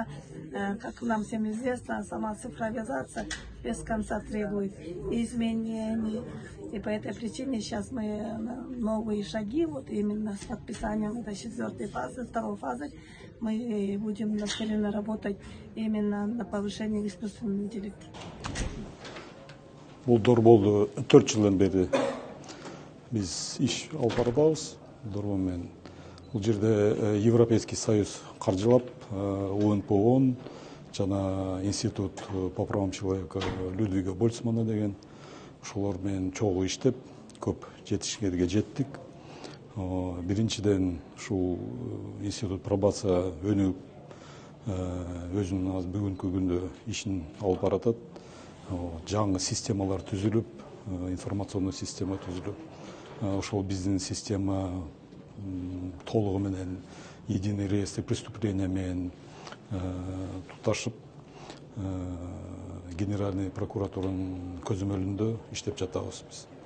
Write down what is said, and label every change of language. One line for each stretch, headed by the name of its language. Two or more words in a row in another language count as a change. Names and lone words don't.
Russian: Как нам всем известно, сама цифровизация без конца требует изменений. И по этой причине сейчас мы новые шаги, вот именно с подписанием этой 4-й фазы, 2-й фазы, мы будем нацелены работать именно на повышение искусственного интеллекта.
Kyrgyz: Бул дорболду 4 жылдан бери биз иш алып барабыз. Дорбол менен бул жерде Европейский Союз каржылап, ООН по ООН жана институт по правам человека Людвига Больцмана деген ошолор менен чогуу иштеп көп жетишкенге жеттик. Биринчиден ушул институт пробация өнүгүп өзүнүн азыр бүгүнкү күндө ишин алып баратат. Жаңы системалар түзүлүп,
Russian: информационный система
Kyrgyz: түзүлүп, ошол биздин система толугу менен
Russian: единый реестр преступления
Kyrgyz: менен туташып, Генеральный прокуратуранын көзөмөлүндө иштеп жатабыз биз.